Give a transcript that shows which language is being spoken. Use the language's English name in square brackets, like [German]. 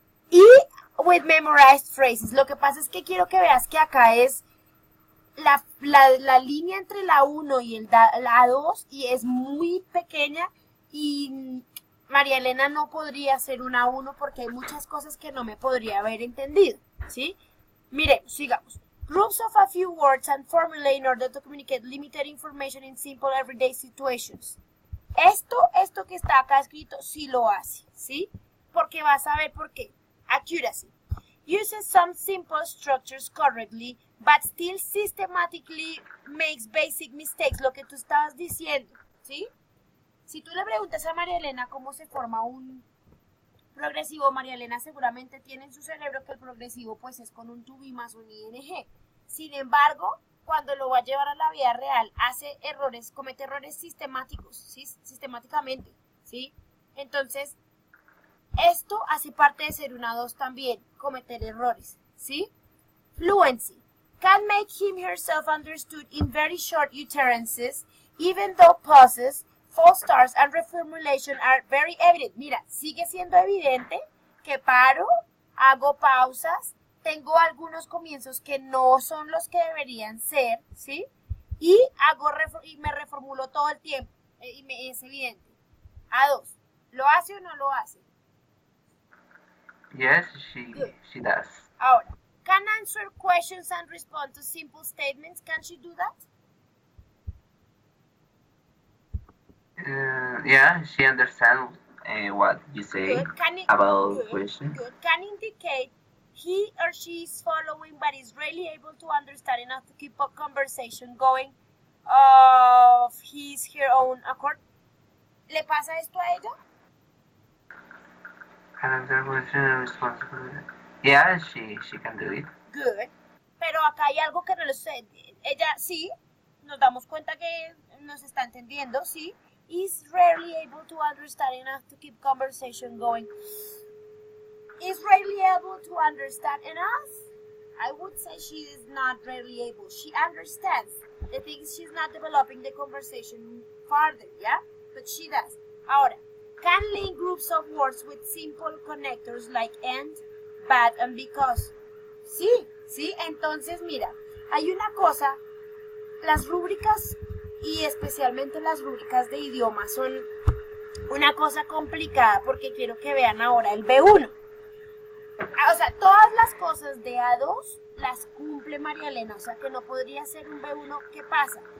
[Spanish] Y [English] with memorized phrases, [Spanish] lo que pasa es que quiero que veas que acá es la línea entre la 1 y la 2 y es muy pequeña y María Elena no podría hacer una 1 porque hay muchas cosas que no me podría haber entendido, ¿sí? Miremos, sigamos. [English] Groups of a few words and formulae in order to communicate limited information in simple everyday situations. [Spanish] Esto que está acá escrito sí lo hace, ¿sí? Porque vas a ver por qué. Accuracy. [English] Uses some simple structures correctly, but still systematically makes basic mistakes. [Spanish] Lo que tú estabas diciendo, ¿sí? Si tú le preguntas a María Elena cómo se forma un progresivo, María Elena seguramente tiene en su cerebro que el progresivo pues es con un to be más un ing. Sin embargo, cuando lo va a llevar a la vida real, comete errores sistemáticos, ¿sí? Sistemáticamente, ¿sí? Entonces, esto hace parte de ser 1 a 2 también, cometer errores, ¿sí? [English] Fluency. Can make him herself understood in very short utterances, even though pauses, false starts and reformulation are very evident. [Spanish] Mira, sigue siendo evidente que paro, hago pausas, tengo algunos comienzos que no son los que deberían ser, ¿sí? Y me reformulo todo el tiempo, es evidente. A2, ¿lo hace o no lo hace? [English] Yes, she does. Ahora, can answer questions and respond to simple statements. Can she do that? Yeah, she understands what you say about questions. Good. Can indicate he or she is following but is really able to understand enough to keep a conversation going of her own accord. [Spanish] ¿Le pasa esto a ella? [English] Can answer questions and respond to yeah, she can do it. Good. [Spanish] Pero acá hay algo que no lo sé. Ella sí, nos damos cuenta que nos está entendiendo, sí. [English] Is rarely able to understand enough to keep conversation going. Is rarely able to understand enough? I would say she is not rarely able. She understands. The thing is she's not developing the conversation farther, yeah? But she does. Ahora, can link groups of words with simple connectors like and, but, and because. [Spanish] Sí. Entonces, mira, hay una cosa, las rúbricas y especialmente las rúbricas de idioma son una cosa complicada porque quiero que vean ahora el B1. O sea, todas las cosas de A2 las cumple María Elena, o sea que no podría ser un B1. ¿Qué pasa?